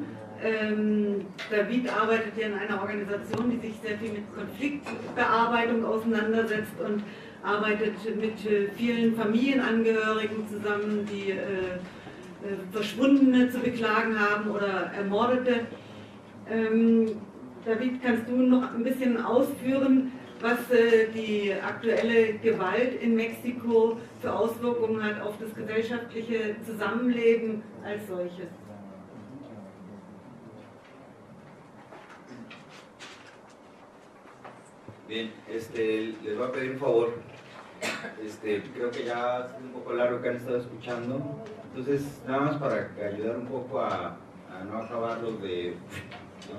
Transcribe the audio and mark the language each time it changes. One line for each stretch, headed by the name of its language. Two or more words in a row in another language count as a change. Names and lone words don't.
German: David arbeitet ja in einer Organisation, die sich sehr viel mit Konfliktbearbeitung auseinandersetzt und arbeitet mit vielen Familienangehörigen zusammen, die Verschwundene zu beklagen haben oder Ermordete. David, kannst du noch ein bisschen ausführen, was die aktuelle Gewalt in Mexiko für Auswirkungen hat auf das gesellschaftliche Zusammenleben als solches?
Spanish: Bien, les voy a pedir un favor. Creo que ya es un poco largo que han estado escuchando, entonces nada más para ayudar un poco a no acabarlos de, ¿no?